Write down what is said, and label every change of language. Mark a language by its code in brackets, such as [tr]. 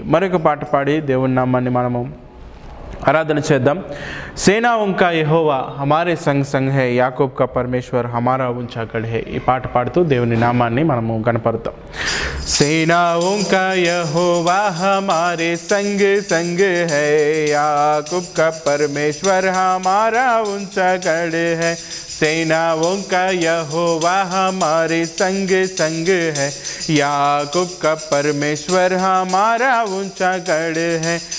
[te] मरొక పాట పాడి దేవుని నామాన్ని మనము आराधना చేద్దాం. [hi] सेनाओं का यहोवा हमारे संग संग है, याकूब का परमेश्वर हमारा ऊंचा गढ़ है. [te] ఈ పాట పాడుతూ దేవుని నామాన్ని మనము గణపరుద్దాం. [hi] सेनाओं का यहोवा हमारे संग संग है, याकूब का परमेश्वर हमारा ऊंचा गढ़ है. सेनाओं का यहोवा हमारे संग संग है, याकूब का परमेश्वर हमारा ऊंचा गढ़ है.